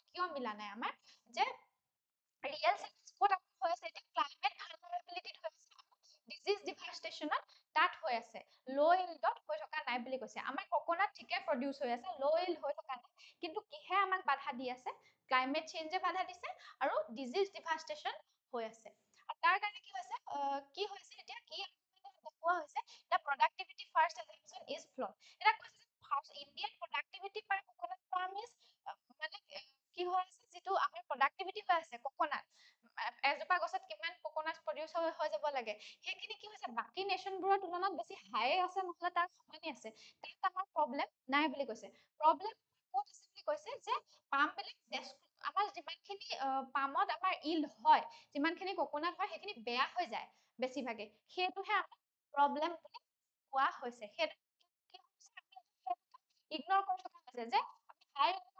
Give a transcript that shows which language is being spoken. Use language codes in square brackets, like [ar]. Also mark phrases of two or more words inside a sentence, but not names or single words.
[as] কিয় মিলা নাই আমাৰ যে ৰিয়েল ক'ত হৈ আছে এতিয়া [en] climate vulnerabilityত [as] হৈ আছে [en] disease devastationত [as] তাত হৈ আছে [en] low yieldত [as] হৈ থকা নাই বুলি কৈছে আমাৰ কোকোনাট ঠিকে প্ৰডিউচ হৈ আছে [en] low yield [as] হৈ থকা নাই কিন্তু কিহে আমাক বাধা দি আছে [en] climate changeে [as] বাধা দিছে আৰু [en] disease devastation [as] হৈ আছে আৰু তাৰ কাৰণে কি হৈছে এতিয়া কি দেখুওৱা হৈছে [en] the productivity first assumption is flawed [as] এটা কৈছে [en] first Indian productivity per coconut palm is [as] মানে কি হৈ আছে যিটো আমাৰ productivity হৈ আছে কোকোনাট এজোপা গছত কিমান কোকোনাট প্ৰডিউচ হৈ যাব লাগে সেইখিনি কি হৈছে বাকী নেশ্যনবোৰৰ তুলনাত বেছি হাই আছে নহলে তাৰ সমানেই আছে তাত আমাৰ প্ৰব্লেম নাই বুলি কৈছে প্ৰব্লেম ক'ত আছে বুলি কৈছে যে পামবিলাক আমাৰ যিমানখিনি পামত আমাৰ ইল্ড হয় যিমানখিনি কোকোনাট হয় সেইখিনি বেয়া হৈ যায় বেছিভাগে সেইটোহে আমাৰ প্ৰব্লেম বুলি কোৱা হৈছে সেইটো কি হৈছে আমি ইগনৰ কৰি থকা হৈছে যে আমি হাই